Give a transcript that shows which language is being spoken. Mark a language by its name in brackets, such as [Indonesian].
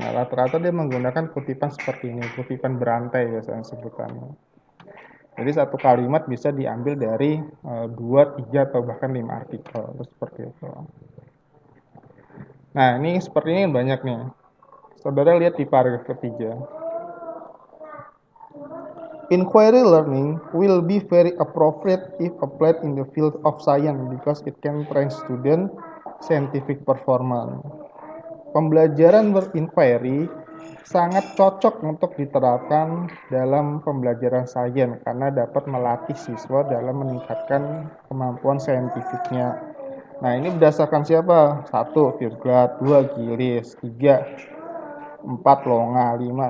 [Indonesian] Nah, rata-rata dia menggunakan kutipan seperti ini, kutipan berantai biasanya sebutannya. Jadi satu kalimat bisa diambil dari 2, 3, atau bahkan 5 artikel, seperti itu. Nah, ini seperti ini banyak nih. Saudara lihat di paragraf ketiga. [English] Inquiry learning will be very appropriate if applied in the field of science because it can train student scientific performance. [Indonesian] Pembelajaran berinquiry sangat cocok untuk diterapkan dalam pembelajaran sains karena dapat melatih siswa dalam meningkatkan kemampuan saintifiknya. Nah, ini berdasarkan siapa? 1. Virglat, 2. Gilis, 3. 4. Longa, 5.